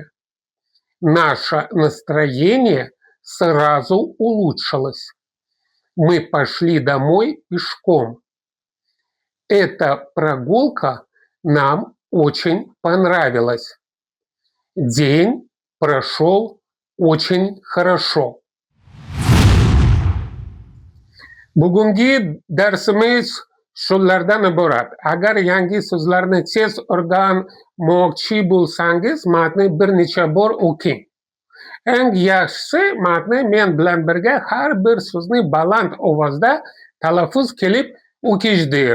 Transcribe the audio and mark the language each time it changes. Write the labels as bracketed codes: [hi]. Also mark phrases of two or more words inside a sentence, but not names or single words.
[ru] Наше настроение сразу улучшилось. Мы пошли домой пешком. Эта прогулка нам очень понравилась. День прошел очень хорошо. [uz] Bugungi darsimiz shulardan iborat. Agar yangi so'zlarni tez o'rganmoqchi bo'lsangiz, matnni bir necha bor o'qing. Eng yaxshisi matnni men bilan birga har bir so'zni baland ovozda talaffuz qilib o'qishdir.